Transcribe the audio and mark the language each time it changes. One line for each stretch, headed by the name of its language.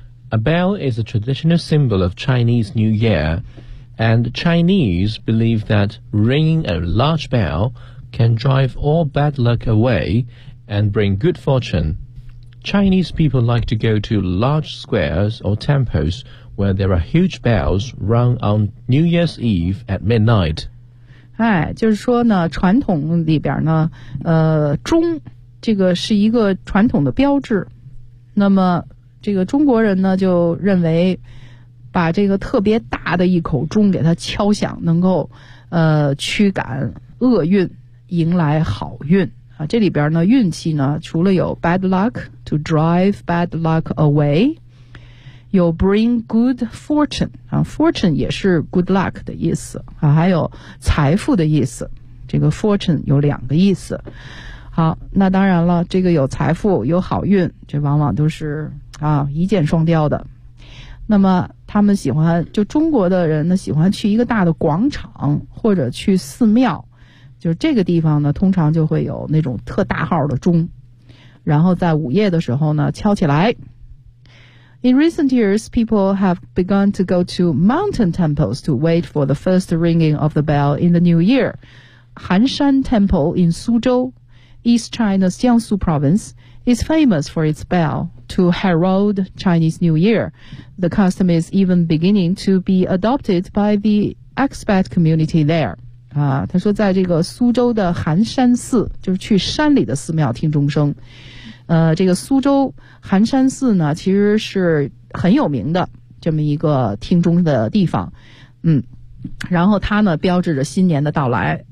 English: A bell is a traditional symbol of Chinese New Year, and Chinese believe that ringing a large bell can drive all bad luck away and bring good fortune. Chinese people like to go to large squares or temples where there are huge bells rung on New Year's Eve at midnight.
Chinese: 哎，就是说呢，传统里边呢，钟这个是一个传统的标志，那么这个中国人呢就认为把这个特别大的一口钟给它敲响，能够驱赶厄运，迎来好运啊。这里边呢运气呢除了有
English: bad luck to drive bad luck away，
Chinese: 有
English: bring good fortune
Chinese: 啊， fortune 也是 good luck 的意思啊，还有财富的意思，这个 fortune 有两个意思。好，那当然了，这个有财富有好运，这往往都是啊一箭双雕的。那么他们喜欢，就中国的人呢喜欢去一个大的广场或者去寺庙，就是这个地方呢通常就会有那种特大号的钟，然后在午夜的时候呢敲起来。
English: In recent years, people have begun to go to mountain temples to wait for the first ringing of the bell in the new year. 寒山 temple in 苏州East China's Jiangsu province is famous for its bell to herald Chinese New Year. The custom is even beginning to be adopted by the expat community there.
Chinese: 啊，他说在这个苏州的寒山寺，就是去山里的寺庙听钟声。这个苏州寒山寺呢，其实是很有名的这么一个听钟的地方。嗯，然后它呢，标志着新年的到来。